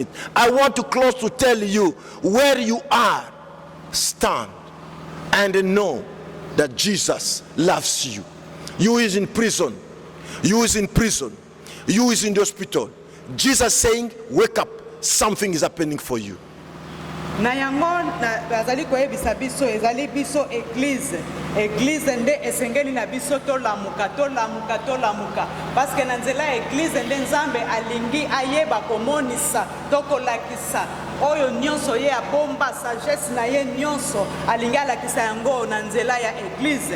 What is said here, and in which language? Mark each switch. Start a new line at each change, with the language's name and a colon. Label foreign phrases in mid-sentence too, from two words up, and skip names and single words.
English: I want to close to tell you, where you are, stand and know that Jesus loves you. You is in prison. You is in prison. You is in the hospital. Jesus saying, wake up, something is happening for you.
Lingala: Na yango bazali koyebisa biso ezali biso église nde esengeli na biso tolamuka
French: parce que
Lingala: na nzela église nde Nzambe alingi ayeba komonisa tokolakisa oyo nyonso ye abomba sagesse na ye nyonso alingi alakisa yango na nzela ya église.